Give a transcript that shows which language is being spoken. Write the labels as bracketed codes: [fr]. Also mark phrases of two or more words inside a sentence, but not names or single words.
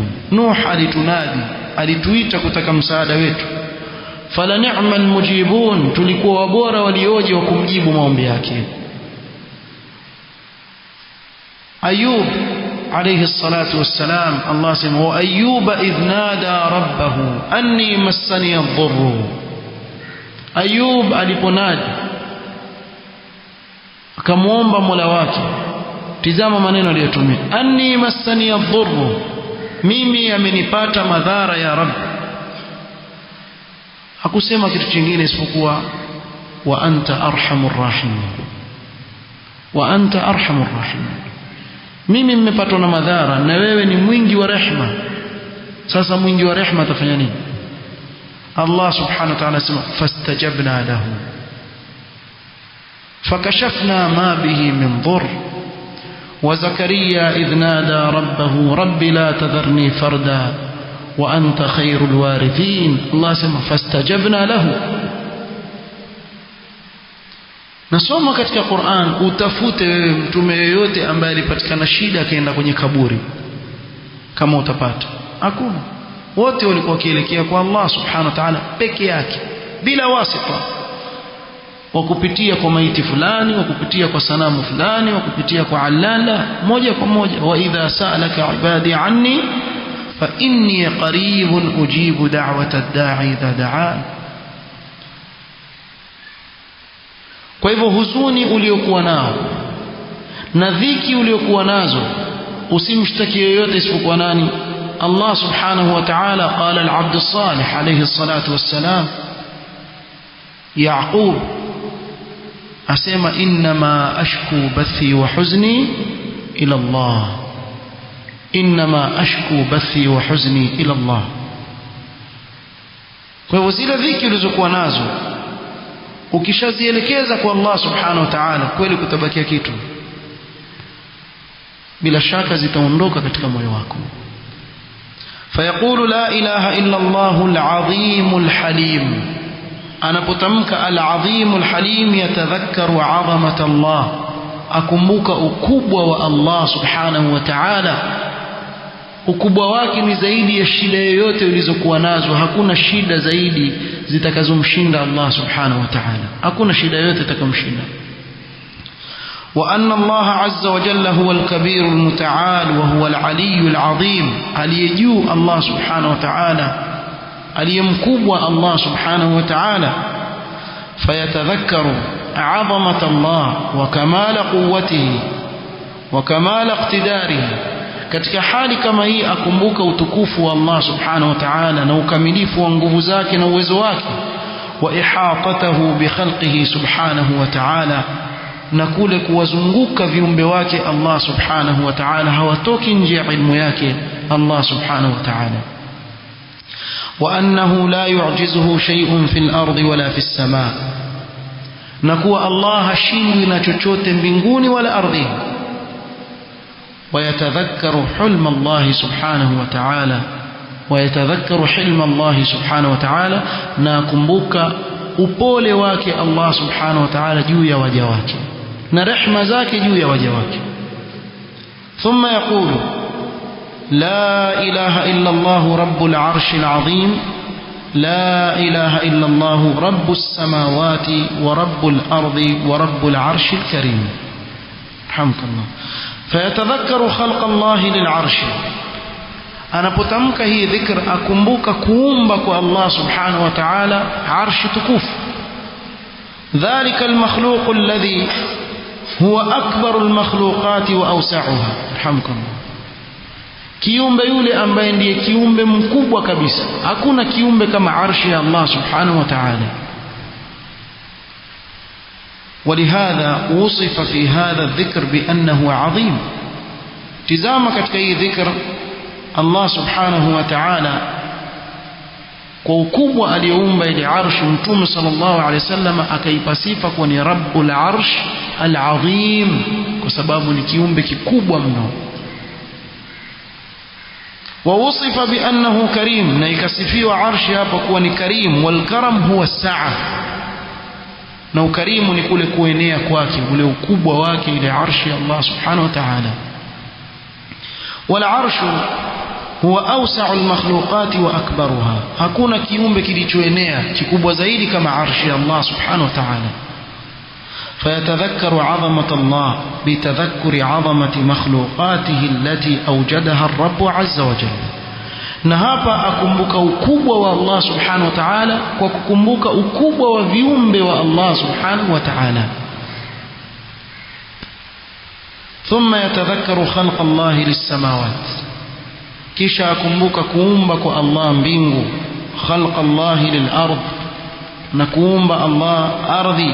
[sw] Nuh alitunadi, alituita kutaka msaada wetu, [ar] فلنعم المجيبون, [sw] tulikuwa wabora walioje wa kumjibu maombi yake. [ar] أيوب عليه الصلاة والسلام، الله sema وأيوب إذ نادى ربه أني مسني الضر. [sw] Ayub aliponadi akamuomba Mola wake, tizama maneno aliyotumia, [ar] أني مسني الضر, [sw] mimi amenipata madhara ya Rabb. Hakusema kitu kingine isipokuwa [ar] وأنت أرحم الراحمين، وأنت أرحم الراحمين, [sw] mimi nimepatwa na madhara na wewe ni mwingi wa rehema. Sasa mwingi wa rehema atafanya nini? [ar] الله سبحانه وتعالى sema فاستجبنا له فكشفنا ما به من ضر وزكريا إذ نادى ربه رب لا تذرني فردا وأنت خير الوارثين. الله sema فاستجبنا له. [sw] Nasoma katika Qur'an, utafute wewe mtume yoyote ambaye alipatikana shida akaenda kwenye kaburi, kama utapata, hakuna. Wote walikuwa wakielekea kwa [ar] الله سبحانه وتعالى [sw] peke yake, bila wasita, wakupitia kwa maiti fulani, wakupitia kwa sanamu fulani, wakupitia kwa alala, moja kwa moja. [ar] وإذا سألك عبادي عني فإني قريب أجيب دعوة الداع إذا دعان. [sw] Kwa hivyo huzuni uliokuwa nao na dhiki uliokuwa nazo usimshtaki yoyote isipokuwa nani? [ar] الله سبحانه وتعالى. قال العبد الصالح عليه الصلاة والسلام، يعقوب asema إنما أشكو بثي وحزني إلى الله، إنما أشكو بثي وحزني إلى الله. [sw] Kwa hivyo zile dhiki ulizokuwa nazo ukishazielekeza kwa [ar] الله سبحانه وتعالى, [sw] kweli kutabakia kitu, bila shaka zitaondoka katika moyo wako. [ar] فيقول لا إله إلا الله العظيم الحليم. أنا بتمك العظيم الحليم يتذكر عظمة الله، أكمبوك أكبوة والله سبحانه وتعالى. [sw] ukubwa wake ni zaidi ya shida yoyote ulizokuwa nazo. Hakuna shida zaidi zitakazomshinda [ar] الله سبحانه وتعالى, [sw] hakuna shida yoyote itakamshinda. [ar] وأن الله عز وجل هو الكبير المتعال وهو العلي العظيم. aliyejuu الله سبحانه وتعالى، aliyemkubwa الله سبحانه وتعالى. فيتذكر عظمة الله وكمال قوته وكمال اقتداره. [sw] katika hali kama hii akumbuka utukufu wa [ar] الله سبحانه وتعالى [sw] na ukamilifu wa nguvu zake na uwezo wake. [ar] وإحاطته بخلقه سبحانه وتعالى, [sw] na kule kuwazunguka viumbe wake [ar] الله سبحانه وتعالى, [sw] hawatoki nje ya ilmu yake [ar] الله سبحانه وتعالى. وأنه لا يعجزه شيء في الأرض ولا في السماء, [sw] na kuwa Allah hashindwi na chochote mbinguni wala ardhini. [ar] ويتذكر حلم الله سبحانه وتعالى ويتذكر حلم الله سبحانه وتعالى, [sw] na kumbuka upole wake [ar] الله سبحانه وتعالى [sw] juu ya waja wake na rehema zake juu ya waja wake. [ar] ثم يقول لا إله إلا الله رب العرش العظيم، لا إله إلا الله رب السماوات ورب الأرض ورب العرش الكريم. Hamdulillah. فيتذكر خلق الله للعرش, [sw] anapotamka hii dhikr akumbuka kuumba kwa [ar] الله سبحانه وتعالى [sw] arshi tukufu. [ar] ذلك المخلوق الذي هو أكبر المخلوقات وأوسعها. Alhamdulillah. [sw] kiumbe yule ambaye ndiye kiumbe mkubwa kabisa, hakuna kiumbe kama arshi ya [ar] الله سبحانه وتعالى. ولهذا وصف في هذا الذكر بأنه عظيم. [sw] تزام katika hii dhikr [ar] الله سبحانه وتعالى [sw] kwa ukubwa aliyoumba ile arsh, Mtume [ar] صلى الله عليه وسلم [sw] akaipa sifa kuwa ni [ar] رب العرش العظيم, [sw] kwa sababu ni kiumbe kikubwa mno. [ar] ووصف بأنه كريم, [sw] na ikasifiwa arshi hapa kuwa ni karim. [ar] والكرم هو السعة, [sw] na ukarimu ni kule kuenea kwake, ule ukubwa wake ile arshi ya [ar] الله سبحانه وتعالى. والعرش هو أوسع المخلوقات وأكبرها, [sw] hakuna kiumbe kilichoenea kikubwa zaidi kama arshi ya [ar] الله سبحانه وتعالى. فيتذكر عظمة الله بتذكر عظمة مخلوقاته التي أوجدها الرب عز وجل, [sw] na hapa akumbuka ukubwa wa [ar] الله سبحانه وتعالى [sw] kwa kukumbuka ukubwa wa viumbe wa [ar] الله سبحانه وتعالى. ثم يتذكر خلق الله للسماوات, [sw] kisha akumbuka kuumba kwa Allah mbingu. [ar] خلق الله للأرض, [sw] na kuumba Allah ardhi.